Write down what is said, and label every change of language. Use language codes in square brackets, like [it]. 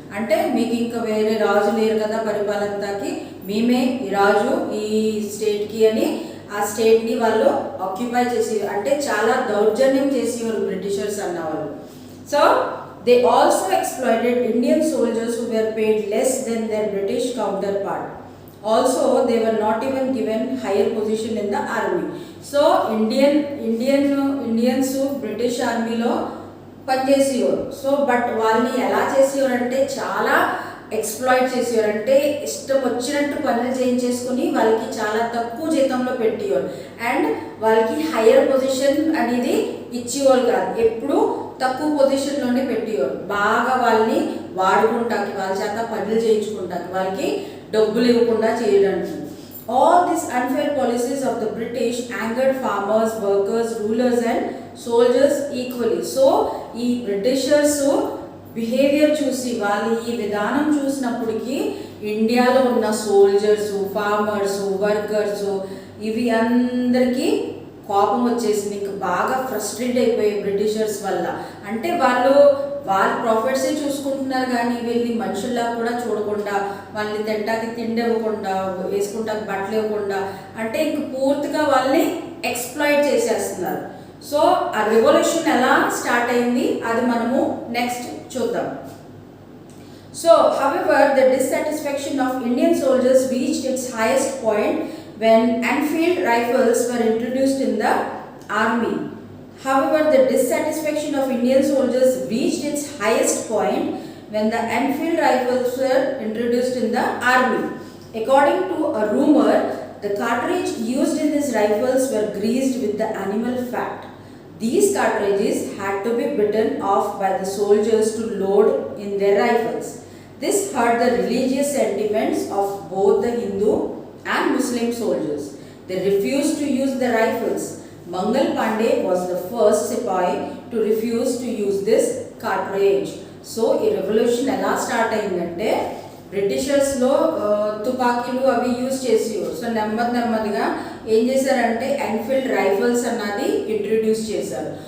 [te] అంటే మీకు ఇంకా వేరే రాజు లేరు కదా పరిపాలనకి, మేమే ఈ రాజు ఈ స్టేట్కి అని ఆ స్టేట్ని వాళ్ళు ఆక్యుపై చేసేవారు. అంటే చాలా దౌర్జన్యం చేసేవారు బ్రిటిషర్స్ అన్నవాళ్ళు. [en] So they also exploited Indian soldiers who were paid less than their British counterpart. Also they were not even given higher position in the army. So Indians British armyలో [te] పనిచేసేవారు. సో బట్ వాళ్ళని ఎలా చేసేవారు అంటే చాలా exploit చేసేవారు, అంటే ఇష్టం వచ్చినట్టు పనులు చేయించేసుకుని వాళ్ళకి చాలా తక్కువ జీతంలో పెట్టేవారు. అండ్ వాళ్ళకి హయ్యర్ పొజిషన్ అనేది ఇచ్చేవాళ్ళు కాదు, ఎప్పుడు తక్కువ పొజిషన్లోనే పెట్టేవారు. బాగా వాళ్ళని వాడుకుంటాకి, వాళ్ళ చేత పనులు చేయించుకుంటాకి, వాళ్ళకి డబ్బులు ఇవ్వకుండా చేయడానికి. [en] All these unfair policies of the British angered farmers, workers, rulers and soldiers equally. [te] So ఈ బ్రిటిషర్స్ బిహేవియర్ చూసి, వాళ్ళు ఈ విధానం చూసినప్పటికీ ఇండియాలో ఉన్న సోల్జర్స్, ఫార్మర్స్, వర్కర్స్ ఇవి అందరికీ కోపం వచ్చేసింది. ఇంకా బాగా ఫ్రస్ట్రేట్ అయిపోయి బ్రిటిషర్స్ వల్ల. అంటే వాళ్ళ ప్రాఫిట్సే చూసుకుంటున్నారు కానీ వీళ్ళని మనుషుల్లా కూడా చూడకుండా, వాళ్ళని తింటాకి తిండి ఇవ్వకుండా, వేసుకుంటాకి బట్టలు ఇవ్వకుండా, అంటే ఇంక పూర్తిగా వాళ్ళని ఎక్స్ప్లాయిట్ చేసేస్తున్నారు. సో ఆ రెవల్యూషన్ ఎలా స్టార్ట్ అయింది అది మనము నెక్స్ట్ చూద్దాం. [en] So however the dissatisfaction of Indian soldiers reached its highest point when Enfield rifles were introduced in the army. However, the dissatisfaction of Indian soldiers reached its highest point when the Enfield rifles were introduced in the army. According to a rumor, the cartridge used in these rifles were greased with the animal fat. These cartridges had to be bitten off by the soldiers to load in their rifles. This hurt the religious sentiments of both the Hindu and Muslim soldiers. They refused to use the rifles. Mangal Pandey was the first sipahi to refuse to use this cartridge. [te] So ఈ revolution ఎలా start అయిందంటే బ్రిటిషర్స్లో తుపాకీలు అవి use చేసేవారు. So నెమ్మదిగా ఏం చేశారంటే Enfield rifles అన్నది introduce చేశారు.